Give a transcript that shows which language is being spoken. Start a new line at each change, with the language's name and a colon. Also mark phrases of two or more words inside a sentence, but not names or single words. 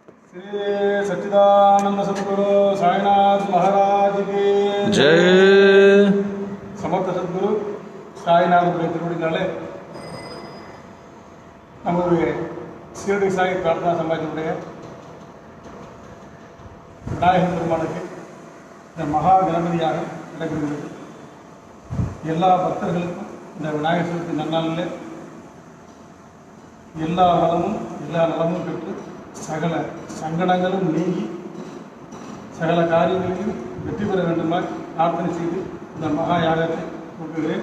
Hindi: श्री सच्चिदानंद सद्गुरु साईनाथ महाराज की जय।
Tamil: समर्थ सद्गुरु साईनाथ திருவடிகளாலே நமது சீரடி சாய் பிரார்த்தனா சமாஜத்தினுடைய விநாயகர் பெருமானுக்கு இந்த மகா கணபதியாக நடைபெறுகிறது. எல்லா பக்தர்களுக்கும் இந்த விநாயகர் சதுர்த்தி நன்னாளில் எல்லா வளமும் எல்லா நலமும் பெற்று சகல சங்கடங்களும் நீங்கி சகல காரியங்களையும் வெற்றி பெற வேண்டுமாய் பிரார்த்தனை செய்து இந்த மகா யாகத்தை கொடுக்கிறேன்.